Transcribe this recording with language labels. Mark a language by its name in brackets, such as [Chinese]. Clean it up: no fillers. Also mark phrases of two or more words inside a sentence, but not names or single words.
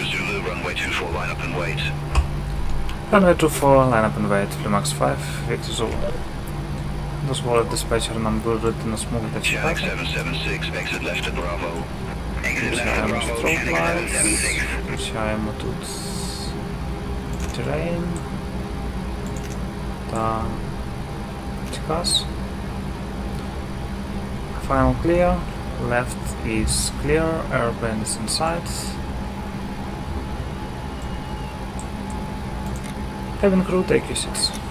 [English] Runway 24, line up and wait, Blue Max 5, Victor Zulu. [Ukrainian] Дозволить диспетчер нам вирушити на смугу та чекати. Включаємо [English] strobe lights, [Ukrainian] включаємо тут terrain та TCAS. [English] Final clear. Left is clear, airplane is inside. Cabin crew, take your seats.